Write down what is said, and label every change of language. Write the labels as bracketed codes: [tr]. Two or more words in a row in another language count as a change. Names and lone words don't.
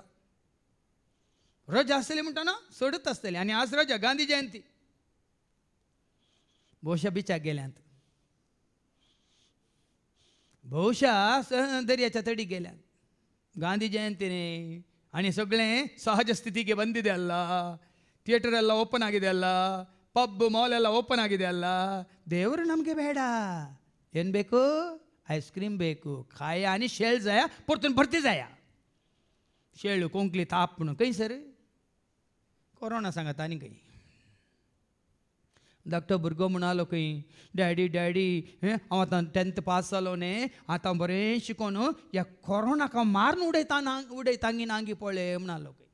[kok] रजा आसतली म्हणटाना सोडत आसतली. आनी आज रजा गांधी जयंती भोवशा बिचाक गेल्यांत. भोवशा दर्याच्या तडी गेल्यात. गांधी जयंती न्ही आनी सगळें सहज स्थितीಗೆ [kn] ಬಂದಿದೆ ಅಲ್ಲ. ಥಿಯೇಟರ್ ಎಲ್ಲ ಓಪನ್ ಆಗಿದೆ ಅಲ್ಲ. ಪಬ್ ಮಾಲ್ ಎಲ್ಲ ಓಪನ್ ಆಗಿದೆ ಅಲ್ಲ. ದೇವರು ನಮಗೆ ಬೇಡ. ಏನು ಬೇಕು? ಐಸ್ ಕ್ರೀಮ್ ಬೇಕು. [kok] खाया आणि शेळ जाया परतून भरती जाया. शेळ कोंकली ताप म्हणून खंय सर कोरोना सांगात आनी खंय. धाकटो भुरगो म्हणालो खंय डॅडी हांव आतां 10th पास जालो न्ही आतां बरें शिकोन ह्या कोरोनाक हांव मारून उडयता नांगी पळय म्हणालो खंय.